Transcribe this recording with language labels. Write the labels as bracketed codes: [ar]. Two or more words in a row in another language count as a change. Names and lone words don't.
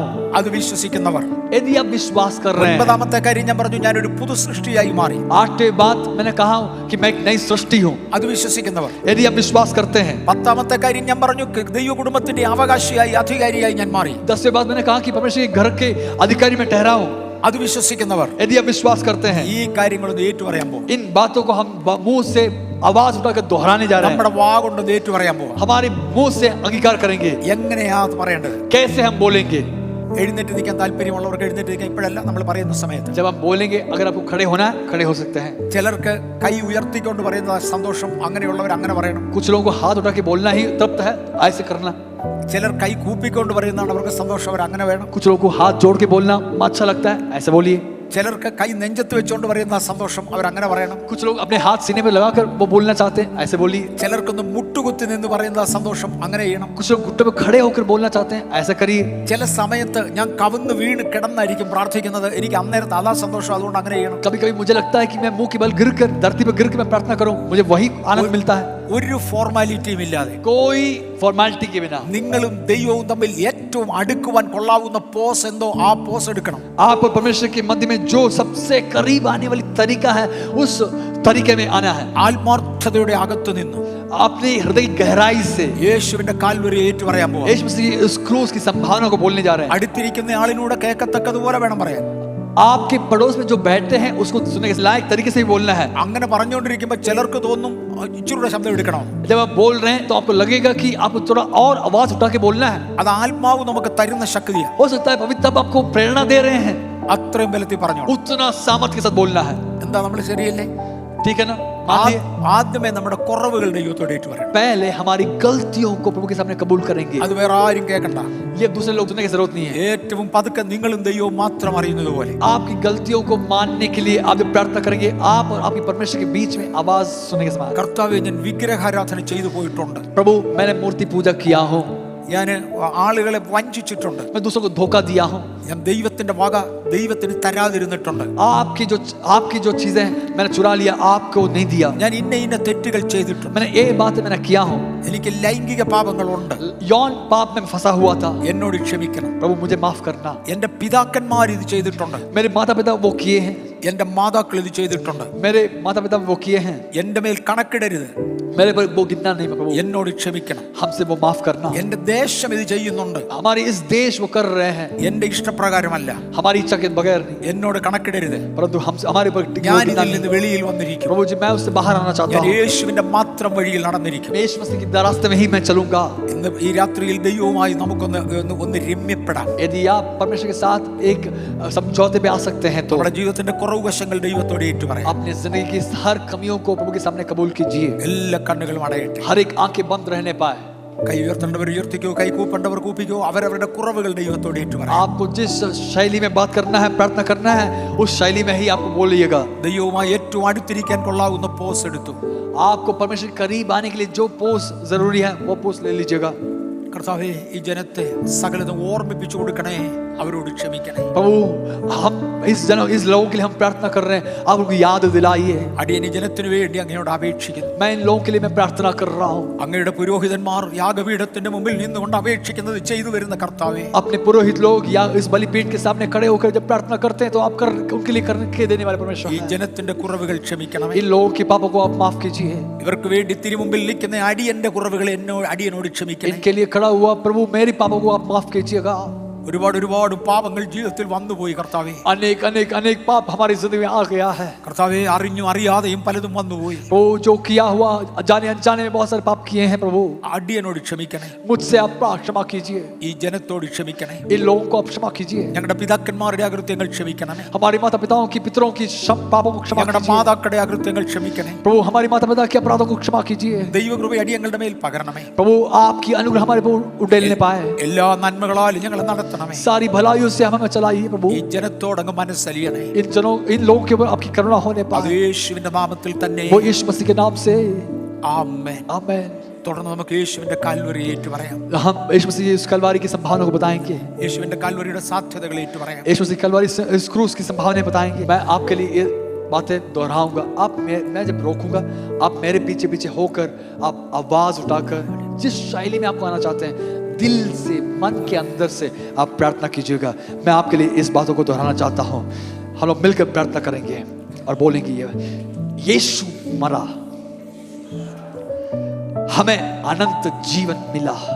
[ml] അത് വിശ്വസിക്കുന്നവർ. [hi] यदि आप विश्वास कर रहे हैं. [ml] 9ാമത്തെ കാര്യം ഞാൻ പറഞ്ഞു, ഞാനൊരു പുതു സൃഷ്ടിയായി മാറി. [hi] 8वीं बात मैंने कहा कि मैं एक नई सृष्टि हूं. [ml] അത് വിശ്വസിക്കുന്നവർ. [hi] यदि आप विश्वास करते हैं. [ml] 10ാമത്തെ കാര്യം ഞാൻ പറഞ്ഞു, ദൈവ കുടുംബത്തിന്റെ അവകാശിയായി അധികാരിയായി ഞാൻ മാറി. [hi] 10वीं बात मैंने कहा कि परमेश्वर के घर के अधिकारी में ठहरा हूं. [ml] അത് വിശ്വസിക്കുന്നവർ. [hi] यदि आप विश्वास करते हैं. [ml] ഈ കാര്യങ്ങളൊന്ന് ഏറ്റുപറയാൻ പോകും. [hi] इन बातों को हम मुंह से आवाज उठाकर दोहराने जा रहे हैं. [ml] നമ്മുടെ വാഗൊണ്ട് ഏറ്റുപറയാൻ പോവാം. [hi] हमारे मुंह से अंगीकार करेंगे. [ml] എങ്ങനെയാ അത് പറയേണ്ടത്? [hi] कैसे हम बोलेंगे? [ml] എഴുന്നേറ്റ് നിൽക്കാൻ താല്പര്യമുള്ളവർക്ക് എഴുന്നേറ്റ് നിൽക്കാൻ, ഇപ്പോഴല്ല, നമ്മൾ പറയുന്ന സമയത്ത്. [hi] जब हम बोलेंगे, अगर आपको खड़े होना है खड़े हो सकते हैं. [ml] ചിലർക്ക് കൈ ഉയർത്തിക്കൊണ്ട് പറയുന്ന സന്തോഷം, അങ്ങനെയുള്ളവർ അങ്ങനെ പറയണം. [hi] कुछ लोगों को हाथ उठा के बोलना ही तृप्त है, ऐसे करना. [ml] ചിലർ കൈ കൂപ്പിക്കൊണ്ട് പറയുന്നതാണ് അവർക്ക് സന്തോഷം, അവർ അങ്ങനെ വേണം. [hi] कुछ लोगों को हाथ जोड़ के बोलना अच्छा लगता है, ऐसे बोलिए. [ml] ചിലർക്ക് കൈ നെഞ്ചത്ത് വെച്ചുകൊണ്ട് പറയുന്ന സന്തോഷം, അവർ അങ്ങനെ പറയണം. [hi] कुछ लोग अपने हाथ सीने पे लगाकर वो बोलना चाहते हैं, ऐसे बोलिए. [ml] ചിലർക്കൊന്ന് മുട്ടുകുത്തി മുട്ടുകുത്തി നിന്ന് പറയുന്ന സന്തോഷം അങ്ങനെ ചെയ്യണം. [hi] कुछ लोग घुटने पे खड़े होकर बोलना चाहते हैं, ऐसा करिए. [ml] ചില സമയത്ത് ഞാൻ കവിന്ന് വീണ് കിടന്നായിരിക്കും പ്രാർത്ഥിക്കുന്നത്. എനിക്ക് അന്നേരത്ത് അതാ സന്തോഷം, അതുകൊണ്ട് അങ്ങനെ ചെയ്യണം. [hi] कभी कभी मुझे लगता है कि मैं मुंह के बल गिर कर धरती पर गिर कर मैं प्रार्थना करूं, मुझे वही आनंद मिलता है. [ml] ഒരു ഫോർമാലിറ്റിയും ഇല്ലാതെ [hi] कोई फॉर्मेलिटी के बिना [ml] നിങ്ങളും ദൈവവും തമ്മിൽ ഏറ്റവും അടുക്കുവാൻ കൊള്ളാവുന്ന പോസ് എന്തോ ആ പോസ് എടുക്കണം. [hi] आप और परमेश्वर के मध्य में जो सबसे करीब आने वाली तरीका है, उस तरीके में आना है. [ml] ആത്മാർത്ഥതയുടെ അകത്തു നിന്ന് [hi] अपने हृदय की गहराई से [ml] യേശുവിന്റെ കാൽവരി ഏറ്റു പറയാൻ പോവാ. [hi] यीशु मसीह की उस क्रूस की संभावना को बोलने जा रहे हैं. [ml] അടുത്തിരിക്കുന്ന ആളിനൂടെ കേൾക്കത്തക്കതുപോലെ വേണം പറയാൻ. [hi] आपके पड़ोस में जो बैठते हैं उसको सुनने के लायक तरीके से ही बोलना है. [ml] അങ്ങനെ പറഞ്ഞുകൊണ്ടിരിക്കുമ്പോൾ ചിലർക്ക് തോന്നും ഇച്ചിരൂടെ ശബ്ദം എടുക്കണം. [hi] जब आप बोल रहे हैं तो आपको लगेगा कि आपको थोड़ा और आवाज उठा के बोलना है. [ml] അത് ആത്മാവ് നമുക്ക് തരുന്ന ശക്തിയാണ്. [hi] हो सकता है पवित्र तब आपको प्रेरणा दे रहे हैं, [ml] അത്രയും ബലത്തിൽ പറഞ്ഞു. [hi] उतना सामर्थ के साथ बोलना है. [ml] എന്താ നമ്മൾ ശരിയല്ലേ? [hi] ठीक है ना? मानिए, [ml] ആദ്യമേ നമ്മുടെ കുറവുകൾ ദൈവത്തോട് ഏറ്റു പറയണം. [hi] पहले हमारी गलतियों को प्रभु के सामने कबूल करेंगे. [ml] അത് വേറെ ആരും കേൾക്കണ്ട. [hi] ये दूसरे लोग सुनने की जरूरत नहीं है. [ml] ഏറ്റവും പതുക്കെ നിങ്ങളും ദൈവവും മാത്രം അറിയുന്നത് പോലെ [hi] आपकी गलतियों को मानने के लिए आप जब प्रार्थना करेंगे, आप और आपकी परमेश्वर के बीच में आवाज सुनने के समान. [ml] കർത്താവേ, ഞാൻ വിഗ്രഹാരാധന ചെയ്തു പോയിട്ടുണ്ട്. [hi] प्रभु, मैंने मूर्ति पूजा किया हूँ, [ml] ഞാൻ ആളുകളെ വഞ്ചിച്ചിട്ടുണ്ട്. [hi] मैं दूसरों को धोखा दिया हूँ, [ml] ഞാൻ ദൈവത്തിന്റെ വക ദൈവത്തിന് തരാതിരുന്നിട്ടുണ്ട്. [hi] आपकी जो चीजें मैंने चुरा लिया, आपको नहीं दिया. [ml] ഞാൻ ഇന്ന തെറ്റുകൾ ചെയ്തിട്ടുണ്ട്. [hi] मैंने ये बातें मैंने किया हूँ. [ml] എനിക്ക് ലൈംഗിക പാപങ്ങളുണ്ട്. [hi] यौन पाप में फंसा हुआ था. [ml] എന്നോട് ക്ഷമിക്കണം. [hi] प्रभु, मुझे माफ करना. [ml] എന്റെ പിതാക്കന്മാർ ഇത് ചെയ്തിട്ടുണ്ട്. [hi] मेरे माता पिता वो किए हैं. [ml] എന്റെ മാതാക്കൾ ഇത് ചെയ്തിട്ടുണ്ട്. [hi] मेरे माता पिता वो किए हैं. [ml] എന്റെ മേൽ കണക്കിടരുത്. [hi] मेरे पर वो गिनना नहीं प्रभु. [ml] എന്നോട് ക്ഷമിക്കണം. [hi] हमसे वो माफ करना. [ml] എന്റെ ദേശം ഇത് ചെയ്യുന്നുണ്ട്. [hi] हमारे इस देश वो कर रहे हैं. [ml] എന്റെ ഇഷ്ടപ്രകാരമല്ല. [hi] हमारी इच्छा के बगैर नहीं. [ml] എന്നോട് കണക്കിടരുത്. [hi] परंतु हमसे हमारे पर [ml] ഞാൻ ഇതിൽ നിന്ന് വെളിയിൽ വന്നിരിക്കും. [hi] प्रभु जी, मैं उससे बाहर आना चाहता [ml] ഞാൻ [hi] हूँ. [ml] യേശുവിന്റെ മാത്രം വഴിയിൽ നടന്നിരിക്കും. [hi] यीशु मसीह की रास्ते में ही मैं चलूंगा. [ml] ഇന്ന് ഈ രാത്രിയിൽ ദൈവവുമായി നമുക്കൊന്ന് രമ്യപ്പെടാം. [hi] यदि आप परमेश्वर के साथ एक समझौते पे आ सकते हैं तो [ml] നമ്മുടെ ജീവിതത്തിന്റെ കുറവ് വശങ്ങൾ ദൈവത്തോട് ഏറ്റുപറയാം. [hi] अपने जिंदगी की हर कमियों को प्रभु के सामने कबूल कीजिए. [ml] എല്ലാ കണ്ണുകളും അടയട്ടെ. [hi] हर एक आंखें बंद रहने पाए. [ml] കൈ ഉയർത്തേണ്ടവർ ഉയർത്തിക്കോ, കൈ കൂപ്പേണ്ടവർ കൂപ്പിക്കോ. അവരവരുടെ കുറവുകൾ ദൈവത്തോട് ഏറ്റുപറയാം. [hi] आपको जिस शैली में बात करना है, प्रार्थना करना है, उस शैली में ही आपको बोलिएगा. [ml] ദൈവവുമായി ഏറ്റവും അടുത്തിരിക്കാൻ കൊള്ളാവുന്ന പോസ് എടുത്തു. [hi] आपको परमेश्वर के करीब आने के लिए जो पोस जरूरी है वो पोस ले लीजिएगा. [ml] കർത്താവേ, ഈ ജനത്തെ സകലതും ഓർമ്മിപ്പിച്ചു കൊടുക്കണേ, അവരോട് ക്ഷമിക്കണേ. [hi] प्रभु, हम इस लोगों के लिए हम प्रार्थना कर रहे हैं, आप उनको याद दिलाइए. [ml] അടിയൻ ഈ ജനത്തിനു വേണ്ടി അങ്ങയോട് അപേക്ഷിക്കുന്നു. [hi] मैं इन लोगों के लिए मैं प्रार्थना कर रहा हूँ. [ml] അങ്ങയുടെ പുരോഹിതന്മാർ യാഗപീഠത്തിന്റെ മുമ്പിൽ നിന്നുകൊണ്ട് അപേക്ഷിക്കുന്നത് ചെയ്തു വരുന്ന കർത്താവേ, [hi] अपने पुरोहित लोग या इस बलिपीठ के सामने खड़े होकर जब प्रार्थना करते हैं तो आप उनके लिए करके देने वाले परमेश्वर [ml] ഈ [hi] हैं. [ml] ജനത്തിന്റെ കുറവുകൾ ക്ഷമിക്കണമേ. [hi] इन लोगों के पापों को आप माफ कीजिए. [ml] ഇവർക്ക് വേണ്ടി തിരുമുമ്പിൽ നിൽക്കുന്ന അടിയന്റെ കുറവുകൾ അടിയനോട് ക്ഷമിക്കണേ. [hi] इनके लिए खड़ा हुआ प्रभु, मेरे पापों को आप माफ कीजिएगा. [ml] ഒരുപാട് പാപങ്ങൾ ജീവിതത്തിൽ വന്നുപോയി കർത്താവേ. [hi] अनेक पाप हमारी जिंदगी में आ गया है. [ml] കർത്താവേ, അറിഞ്ഞും അറിയാതെയും പലതും വന്നുപോയി. [hi] वो जो किया हुआ जाने अनजाने में बहुत सारे पाप किए हैं प्रभु. [ml] അടിയനോട് ക്ഷമിക്കണേ. [hi] मुझसे आप क्षमा कीजिए. [ml] ഈ ജനത്തോട് ക്ഷമിക്കണേ. [hi] इन लोगों को आप क्षमा कीजिए. [ml] ഞങ്ങളുടെ പിതാക്കന്മാരുടെ അകൃത്യങ്ങൾ ക്ഷമിക്കണമേ. [hi] हमारे माता पिताओं की पितरों की पापों को क्षमा [ml] ഞങ്ങളുടെ [hi] कीजिए. [ml] മാതാക്കളുടെ അകൃത്യങ്ങൾ ക്ഷമിക്കണേ. [hi] प्रभु, हमारी माता पिता के अपराधों को क्षमा कीजिए. [ml] ദൈവകൃപ അടിയങ്ങളുടെ മേൽ പകരണമേ. [hi] प्रभु, आपकी अनुग्रह हमारे पर उड़ेलने पाए. [ml] എല്ലാ നന്മകളാലും ഞങ്ങളെ നടത്തണമേ. [hi] सारी भलाइयों से हमें चलाइए प्रभु. [ml] ഈ ജനത്തോട് അങ്ങ് മനസ്സലിയണേ. [hi] इन लोगों के ऊपर आपकी करुणा होने [ml] അത് [hi] पाए. [ml] യേശുവിന്റെ നാമത്തിൽ തന്നെ. [hi] वो यीशु मसीह के नाम से [ml] ആമേൻ. [hi] आमेन. [ml] തുടർന്ന് നമുക്ക് യേശുവിന്റെ കാൽവരി ഏറ്റുപറയാം. [hi] हम यीशु मसीह की इस कलवारी की संभावना को बताएंगे. [ml] യേശുവിന്റെ കാൽവരിയുടെ സാധ്യതകൾ ഏറ്റുപറയാം. [hi] यीशु मसीह कलवारी से इस क्रूस की संभावनाएं बताएंगे. मैं आपके लिए ये बातें दोहराऊंगा. मैं जब रोकूंगा, आप मेरे पीछे पीछे होकर आप आवाज उठाकर जिस शैली में आपको आना चाहते हैं, दिल से, मन के अंदर से आप प्रार्थना कीजिएगा. मैं आपके लिए इस बातों को दोहराना चाहता हूँ. हम लोग मिलकर प्रार्थना करेंगे और बोलेंगे, ये यीशु मरा, हमें अनंत जीवन मिला.